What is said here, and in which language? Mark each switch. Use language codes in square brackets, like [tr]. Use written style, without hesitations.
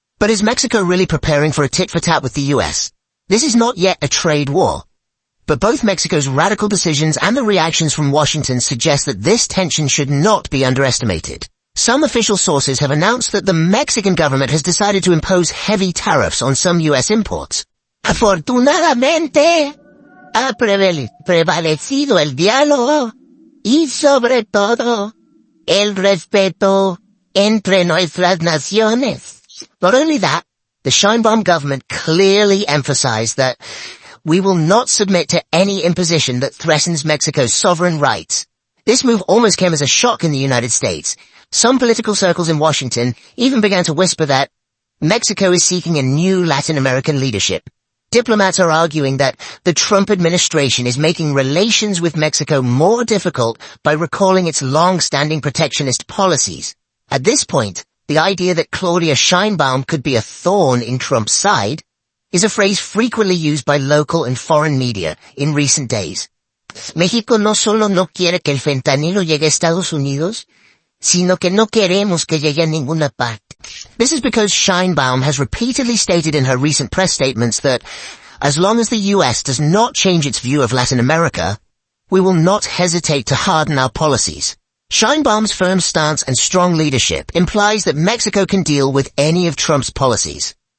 [en] But is Mexico really preparing for a tit-for-tat with the U.S.? This is not yet a trade war. But both Mexico's radical decisions and the reactions from Washington suggest that this tension should not be underestimated. Some official sources have announced that the Mexican government has decided to impose heavy tariffs on some U.S. imports. [es] Afortunadamente, ha prevalecido el diálogo y sobre todo el respeto entre nuestras naciones. [en] Not only that, the Sheinbaum government clearly emphasized that we will not submit to any imposition that threatens Mexico's sovereign rights. This move almost came as a shock in the United States. Some political circles in Washington even began to whisper that Mexico is seeking a new Latin American leadership. Diplomats are arguing that the Trump administration is making relations with Mexico more difficult by recalling its long-standing protectionist policies. At this point, the idea that Claudia Sheinbaum could be a thorn in Trump's side is a phrase frequently used by local and foreign media in recent days. [es] México no solo no quiere que el fentanilo llegue a Estados Unidos, sino que no queremos que llegue a ninguna parte. [en] This is because Sheinbaum has repeatedly stated in her recent press statements that as long as the U.S. does not change its view of Latin America, we will not hesitate to harden our policies. Sheinbaum's firm stance and strong leadership implies that Mexico can deal with any of Trump's policies.